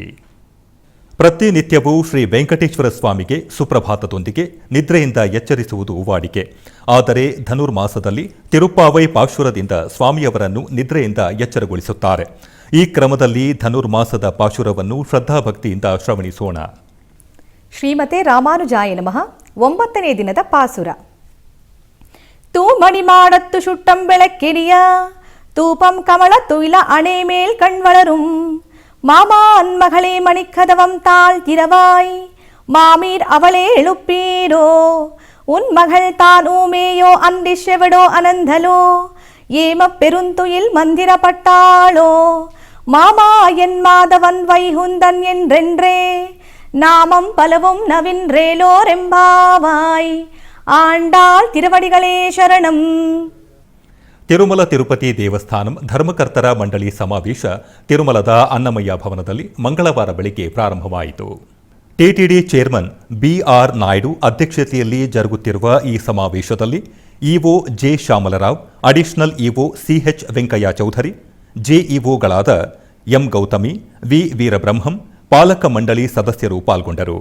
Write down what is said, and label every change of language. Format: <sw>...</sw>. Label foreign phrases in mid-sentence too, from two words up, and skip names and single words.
<kn>ಪ್ರತಿನಿತ್ಯವೂ ಶ್ರೀ ವೆಂಕಟೇಶ್ವರ ಸ್ವಾಮಿಗೆ ಸುಪ್ರಭಾತದೊಂದಿಗೆ ನಿದ್ರೆಯಿಂದ ಎಚ್ಚರಿಸುವುದು ವಾಡಿಕೆ. ಆದರೆ ಧನುರ್ಮಾಸದಲ್ಲಿ ತಿರುಪ್ಪಾವೈ ಪಾಶುರದಿಂದ ಸ್ವಾಮಿಯವರನ್ನು ನಿದ್ರೆಯಿಂದ ಎಚ್ಚರಗೊಳಿಸುತ್ತಾರೆ. ಈ ಕ್ರಮದಲ್ಲಿ ಧನುರ್ಮಾಸದ ಪಾಶುರವನ್ನು ಶ್ರದ್ಧಾಭಕ್ತಿಯಿಂದ ಶ್ರವಣಿಸೋಣ.</kn> <sa>ಶ್ರೀಮತೆ ರಾಮಾನುಜಾಯ ನಮಃ.</sa> <kn>9ನೇ ದಿನದ ಪಾಸುರ.</kn> <ta>தூமணி மாடத்து சுட்டம் விளக்கெரிய தூபம் கமல துயில அணைமேல் கண் வளரும் மாமான் மகளே மணிக்கதவம் தாழ் திரவாய் மாமீர் அவளே எழுப்பீரோ உன் மகள் தான் ஊமேயோ அந்திஷெவடோ அனந்தலோ ஏம பெருந்துயில் மந்திரப்பட்டாளோ மாமா என் மாதவன் வைகுந்தன் என்றென்றே நாமம் பலவும் நவின்றேலோ ரெம்பாவாய் ஆண்டாள் திருவடிகளே சரணம்.</ta> <kn>ತಿರುಮಲ ತಿರುಪತಿ ದೇವಸ್ಥಾನಂ ಧರ್ಮಕರ್ತರ ಮಂಡಳಿ ಸಮಾವೇಶ ತಿರುಮಲದ ಅನ್ನಮಯ್ಯ ಭವನದಲ್ಲಿ ಮಂಗಳವಾರ ಬೆಳಗ್ಗೆ ಪ್ರಾರಂಭವಾಯಿತು. ಟಿಟಿಡಿ ಚೇರ್ಮನ್ ಬಿಆರ್ ನಾಯ್ಡು ಅಧ್ಯಕ್ಷತೆಯಲ್ಲಿ ಜರುಗುತ್ತಿರುವ ಈ ಸಮಾವೇಶದಲ್ಲಿ ಇಒ ಜೆ ಶ್ಯಾಮಲರಾವ್, ಅಡಿಷನಲ್ ಇಒ ಸಿಎಚ್ ವೆಂಕಯ್ಯ ಚೌಧರಿ, ಜೆಇಒಗಳಾದ ಎಂ ಗೌತಮಿ, ವಿ ವೀರಬ್ರಹ್ಮಂ, ಪಾಲಕ ಮಂಡಳಿ ಸದಸ್ಯರು ಪಾಲ್ಗೊಂಡರು.</kn>